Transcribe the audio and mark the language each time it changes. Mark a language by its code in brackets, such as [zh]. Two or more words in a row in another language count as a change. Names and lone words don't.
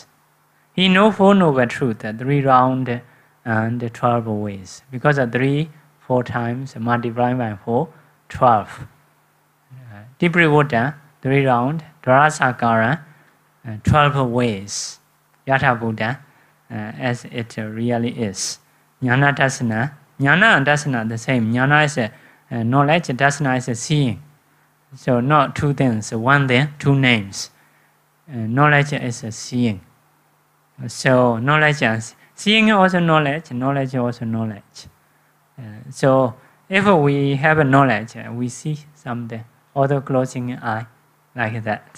[en] He knows Four Noble Truth, 3 round and 12 ways. Because 3, 4 times multiplied by 4, 12. Tiparivoda, 3 round, [pi] dwarasa akara, [en] 12 ways. [pi] Yatha Buddha, [en] as it really is. [pi] Jnana dasana, [en] jnana and dasana the same. Jnana is knowledge, dasana is seeing. So not 2 things, 1 thing, 2 names. Knowledge is seeing. So knowledge is seeing also knowledge, knowledge also knowledge. So if we have a knowledge, we see something, although closing an eye, like that.